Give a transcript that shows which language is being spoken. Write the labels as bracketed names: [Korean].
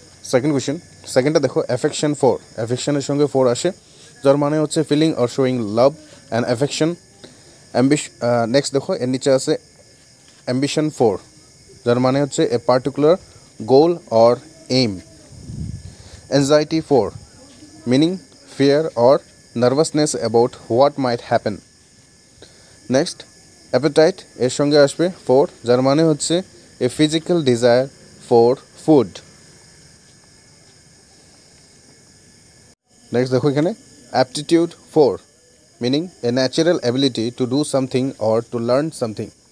[English] second question, [Bangla] সেকেন্ডটা দেখো, [English] Affection for. [Bangla] অ্যাফেকশনের সঙ্গে four আসে, যার মানে হচ্ছে [English] Feeling or showing love and affection. Next [Bangla] দেখো, এর নিচে আছে [English] ambition for, [Bangla] যার মানে হচ্ছে [English] A particular goal or aim. Anxiety for, meaning fear or nervousness about what might happen. Next appetite, [Bangla] এর সঙ্গে আসবে [English] for, [Bangla] যার মানে হচ্ছে [English] A physical desire for food. Next [Bangla] দেখো এখানে [English] Aptitude for, meaning a natural ability to do something or to learn something.